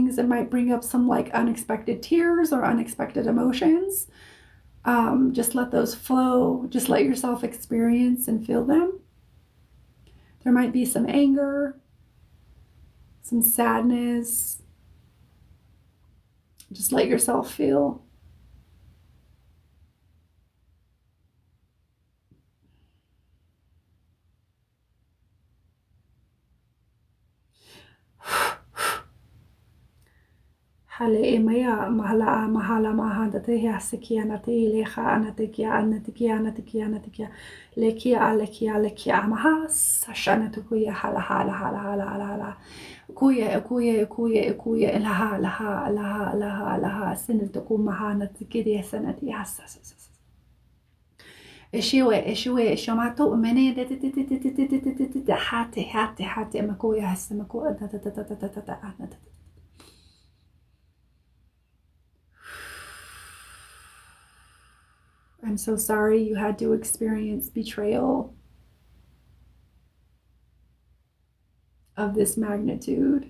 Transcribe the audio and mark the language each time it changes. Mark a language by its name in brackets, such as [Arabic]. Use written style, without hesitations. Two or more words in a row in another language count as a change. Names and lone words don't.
[English] It might bring up some like unexpected tears or unexpected emotions. Just let those flow. Just let yourself experience and feel them. There might be some anger, some sadness. Just let yourself feel. Hale e mea mahala mahala mahanda te hea sekia na te lecha ana te kia ana te kia ana te kia ana te kia le kia le kia maha sashana tu kuya hala hala hala hala hala hala kuya kuya kuya kuya laha laha laha laha laha sinatu ku mahana te kia sanati hasa Eshiwe, Shomato, Mene, Hate, Makoya, Hasamakoya, I'm so sorry you had to experience betrayal of this magnitude.